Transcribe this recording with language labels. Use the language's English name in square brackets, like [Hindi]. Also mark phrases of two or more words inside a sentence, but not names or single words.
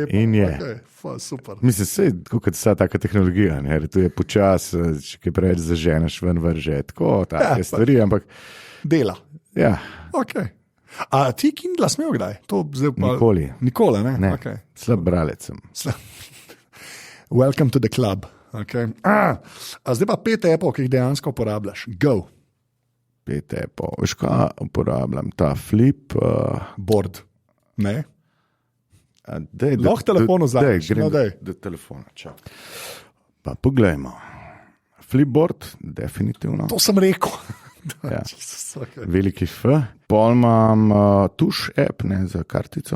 [Slovenian] Okay, super. Mislim, kot vsa taka tehnologija, ne? Tu je počas, če kaj preveč zaženeš ven vrže. Tako, take stvari, ampak... Dela. Ja. Okay. A ti Kindle smel kdaj? Nikoli. Nikoli, ne? Ne, okay. Slab bralec sem. [English] Welcome to the club. [Slovenian] Okay. Zdaj pa 5 appov, ki jih dejansko uporabljaš. Go. 5 appov. Veš kaj uporabljam? Ta flip. Board. Ne? Lahko telefon vzameš. Do telefona, čak. Pa poglejmo. Flipboard, definitivno. To sem rekel. Ja. Veliki F. Pol imam tuš app, ne, za kartico.